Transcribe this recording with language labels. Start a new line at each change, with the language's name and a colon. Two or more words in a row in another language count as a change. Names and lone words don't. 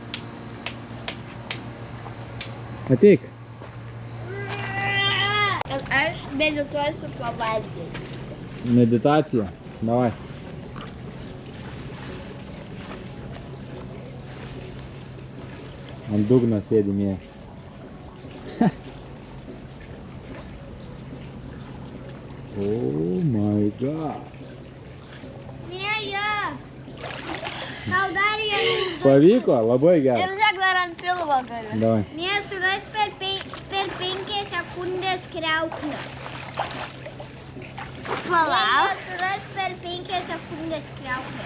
Lithuanian: Ateik. Aš medituosiu pavalgyti. Meditacija. Davai. Ant dugno sėdimėje.
English: Oh my god.
Lithuanian: Mėja. Tau dar vieną. Pavyko, labai gerai. Ir žiūrėk, dar ant pilvo galiu. Davai. Mėja, suras per 5 sekundės kriauklę. Palauk. Suras per 5 sekundės kriauklę.